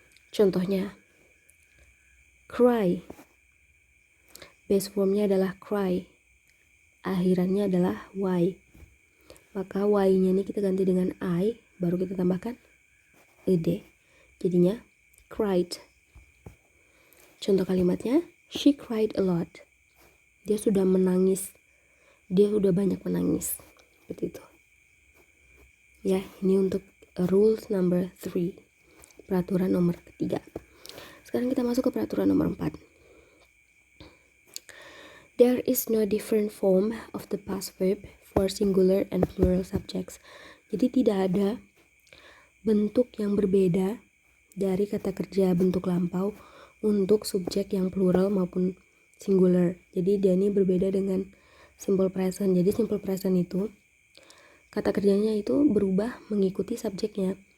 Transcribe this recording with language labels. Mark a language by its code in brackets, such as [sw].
[id] Contohnya, cry. Base formnya adalah cry. Akhirannya adalah Y. Maka Y-nya ini kita ganti dengan I, baru kita tambahkan ED. Jadinya cried. Contoh kalimatnya, [en] she cried a lot. [id] Dia sudah menangis. Dia sudah banyak menangis. Seperti itu. Ya, ini untuk [en] rules number 3. [id] Peraturan nomor ketiga. Sekarang kita masuk ke peraturan nomor 4. [en] There is no different form of the past verb for singular and plural subjects. [id] Jadi tidak ada bentuk yang berbeda dari kata kerja bentuk lampau untuk subjek yang plural maupun singular. Jadi dia ini berbeda dengan simple present. Jadi simple present itu kata kerjanya itu berubah mengikuti subjeknya.